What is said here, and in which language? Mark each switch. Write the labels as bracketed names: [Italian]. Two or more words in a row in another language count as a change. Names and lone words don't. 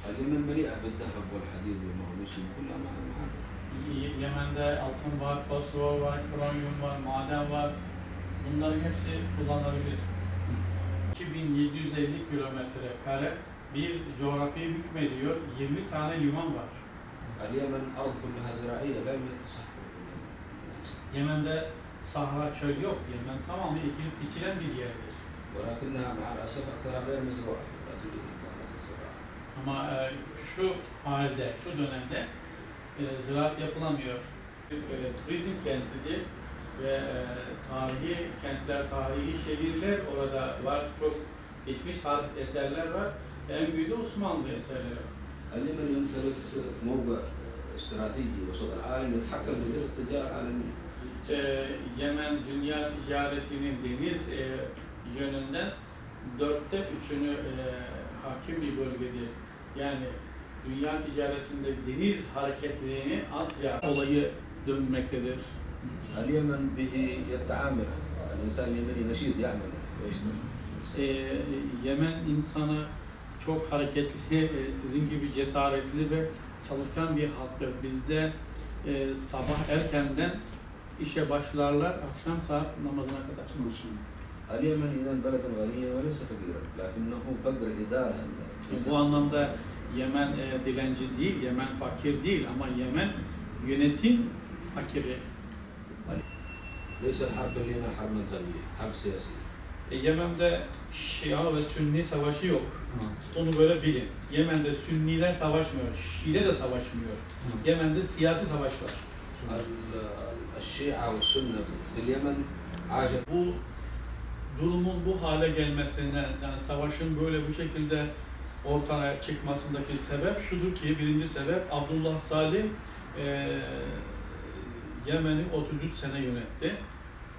[Arabic] اليمن مليئة بالذهب والحديد والمغنيسيوم كلها معادن. [Turkish] Yemen'de altın var, fosfor var, kromyum var, maden var. Bunların hepsi kullanılabilir. 2750 kilometre kare bir coğrafyayı hükmediyor. 20 tane liman var. [Arabic] اليمن أرض كلها زراعية لا يوجد تصحر. [Turkish] Yemen'de sahra çöl yok. Yemen tamamen ekilip biçilen bir yerdir. [Arabic] ولكنها مع الأسف أكثرها غير مزروعة لا توجد إمكانات الزراعة. [Turkish] Ama şu halde, şu dönemde ziraat yapılamıyor. Turizm kentidir ve tarihi kentler, tarihi şehirler orada var. Çok geçmiş tarih eserler var. En büyüğü de Osmanlı eserleri var. [Arabic] اليمن يمتلك موقع استراتيجي وسط العالم يتحكم في ثلث التجارة العالمية. [Turkish] Yemen dünya ticaretinin deniz yönünden 3/4'ünü hakim bir bölgedir. Yani dünya ticaretinde deniz hareketliliğini Asya olayı dönmektedir. [Arabic] اليمن به يتعامل الإنسان اليمني نشيط يعمل ويشتغل. [Turkish] Yemen insanı çok hareketli, sizin gibi cesaretli ve çalışkan bir halktır. Bizde sabah erkenden işe başlarlar, akşam saat namazına kadar. [Arabic] اليمن إذا بلد غنيا وليس فقيرا لكنه فقر إدارة. [Turkish] Bu anlamda Yemen dilenci değil, Yemen fakir değil ama Yemen yönetim fakiri. [Arabic] ليس الحرب اليمن حرب منهجية، حرب سياسية. [Turkish] Yemen'de Şia ve Sünni savaşı yok. Onu böyle bilin. Yemen'de Sünniler savaşmıyor, Şii'yle de savaşmıyor. Yemen'de siyasi savaş var. [Arabic] الشيعة والسنة في اليمن عاشت. [Turkish] Bu durumun bu hale gelmesine, yani savaşın böyle bu şekilde ortaya çıkmasındaki sebep şudur ki, birinci sebep Abdullah Salih Yemen'i 33 sene yönetti.